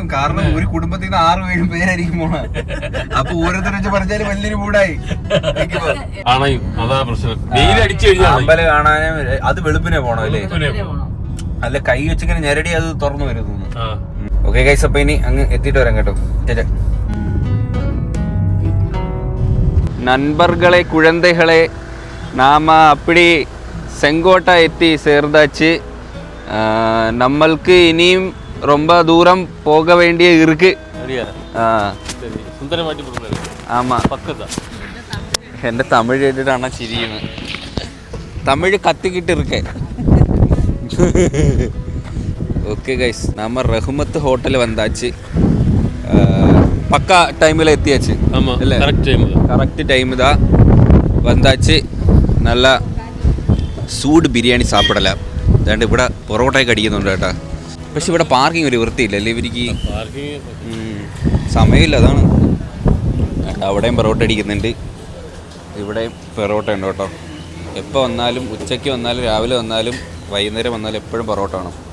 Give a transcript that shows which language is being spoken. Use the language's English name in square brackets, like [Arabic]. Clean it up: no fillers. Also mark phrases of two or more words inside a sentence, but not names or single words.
[Malayalam] കാരണം ഒരു കുടുംബത്തിൽ നിന്ന് 6-7 പേരായിരിക്കും പോണ. അപ്പൊ ഓരോരുത്തർ വെച്ച് പറഞ്ഞാല് വലിയൊരു മൂടായി ആണയും. അതാ പ്രശ്നം. വെയിലടിച്ചു കഴിഞ്ഞാൽ അമ്പലം കാണാനും അത് വെളുപ്പിനെ പോണം അല്ലേ? അല്ല കൈ വെച്ചിങ്ങനെ ഞെരടി അത് തുറന്നു വരുന്നു. [English] okay guys, [Malayalam] അപ്പൊ ഇനി അങ്ങ് എത്തിയിട്ട് വരാം കേട്ടോ. [Tamil] நண்பர்களே குழந்தைகளே நாம் அப்படி செங்கோட்டை எத்தி சேர்ந்தாச்சு. நம்மளுக்கு இனியும் ரொம்ப தூரம் போக வேண்டிய இருக்கு. ஆமாம், [Malayalam] എൻ്റെ തമിഴ് കേട്ടിട്ടാണ് ചിരിക്കുന്നത്. തമിഴ് കത്തിക്കിട്ട് ഇരിക്കേ. [English] okay guys, [Tamil] நம்ம ரஹ்மத் ஹோட்டல் வந்தாச்சு. பக்கா டைமில் எத்தியாச்சு. ஆமாம், இல்லை [English] correct time [Tamil] தான் வந்தாச்சு. நல்லா சூடு பிரியாணி சாப்பிடல. [Malayalam] അതുകൊണ്ട് ഇവിടെ പൊറോട്ടയൊക്കെ അടിക്കുന്നുണ്ട് കേട്ടോ. പക്ഷെ ഇവിടെ പാർക്കിംഗ് ഒരു വൃത്തിയില്ലല്ലേ ഇവർക്ക്. സമയമില്ല, അതാണ്. അവിടെയും പൊറോട്ട അടിക്കുന്നുണ്ട്, ഇവിടെയും പൊറോട്ട ഉണ്ട് കേട്ടോ. എപ്പോൾ വന്നാലും, ഉച്ചയ്ക്ക് വന്നാലും, രാവിലെ വന്നാലും, വൈകുന്നേരം വന്നാലും എപ്പോഴും പൊറോട്ട വേണം.